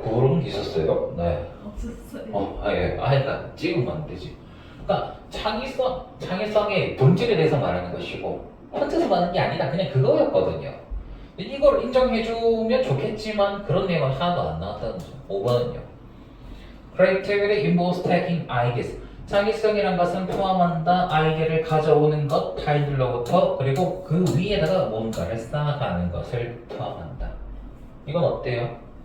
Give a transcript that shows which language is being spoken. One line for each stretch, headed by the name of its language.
Korean: 그런 게 있었어요? 네. 없었어요. 그러니까 찍으면 안 되지. 그러니까 창의성의 본질에 대해서 말하는 것이고 혼자서 말하는 게 아니다. 그냥 그거였거든요. 이걸 인정해주면 좋겠지만 그런 내용은 하나도 안 나왔다는 거죠. 5번은요.
English: Creativity involves taking ideas.
Korean: 창의성이란 것은 포함한다. 아이디어를 가져오는 것, 타인들로부터, 그리고 그 위에다가 뭔가를 쌓아가는 것을 포함한다. 이건 어때요?